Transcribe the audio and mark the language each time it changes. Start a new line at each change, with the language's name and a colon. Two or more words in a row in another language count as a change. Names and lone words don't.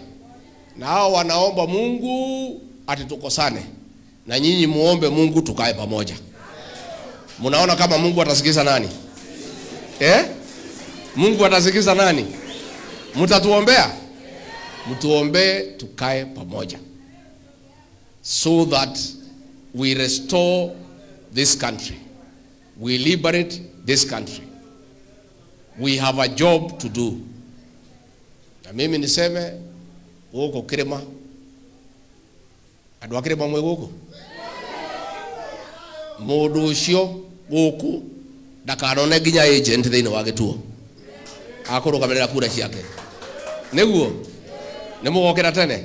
Swahili: Na hao wanaomba Mungu atitukosane. Na nyinyi muombe Mungu tukae pamoja. Mnaona kama Mungu atasikiza nani? Mungu atasikiza nani? Mtatuombea? Mtuombe tukae pamoja.
English: So that we restore this country. We liberate this country. We have a job to do.
Swahili: Na mimi niseme huko Kirima.
Kikuyu: Andũ a Kirima mwe guku. Mũndũ ũcio guku ndakanone nginya agent thĩinĩ wa Gĩtuo. Akũrũgamĩrĩra kura ciake. Nĩguo nĩ mũgokĩra tene.